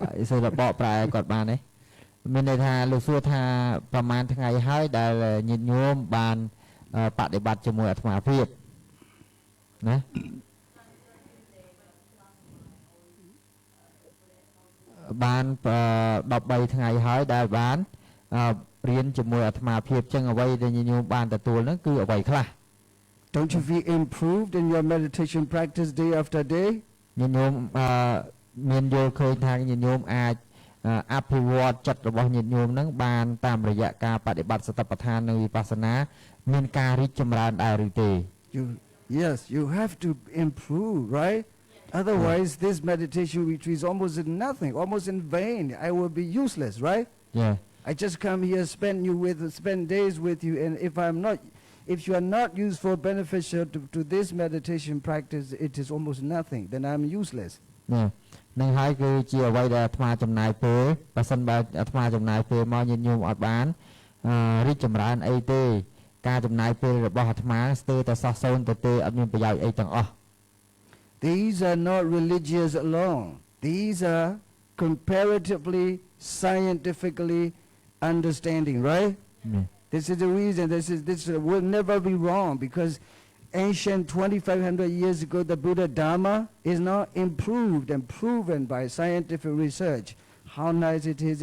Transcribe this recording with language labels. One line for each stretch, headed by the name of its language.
Khmer: សូមបកប្រែគាត់បានទេមានន័យថាលោកសួរថាប្រហែលថ្ងៃហើយដែលញាតិញោមបានបដិបត្តិជាមួយអាត្មាភាពណាបាន13ថ្ងៃហើយដែលបានរៀនជាមួយអាត្មាភាពចឹងអ្វីដែលញាតិញោមបានទទួលហ្នឹងគឺអ្វីខ្លះ
English: Don't you feel improved in your meditation practice day after day?
Khmer: ញាតិញោមមានយល់ឃើញថាញាតិញោមអាចអភិវឌ្ឍចិត្តរបស់ញាតិញោមហ្នឹងបានតាមរយៈការបដិបត្តិសតិប្បដ្ឋាននិងវិបស្សនាមានការរីកចម្រើនដែរឬទេ
English: Yes, you have to improve, right? Otherwise, this meditation retreat is almost nothing, almost in vain. I will be useless, right? yeah I just come here, spend days with you, and if you are not useful, beneficial to this meditation practice, it is almost nothing. Then I'm useless.
Khmer: នឹងហើយគឺជាអ្វីដែលអាត្មាចំណាយពេលបើសិនបើអាត្មាចំណាយពេលមកញាតិញោមអត់បានរីកចម្រើនអីទេការចំណាយពេលរបស់អាត្មាស្ទើរតែសោះសូន្យទៅទេអត់មានប្រយោជន៍អីទាំងអស់
English: These are not religious alone. These are comparatively, scientifically understanding, right? This is the reason. This will never be wrong because ancient 2,500 years ago, the Buddha Dharma is now improved and proven by scientific research. How nice it is!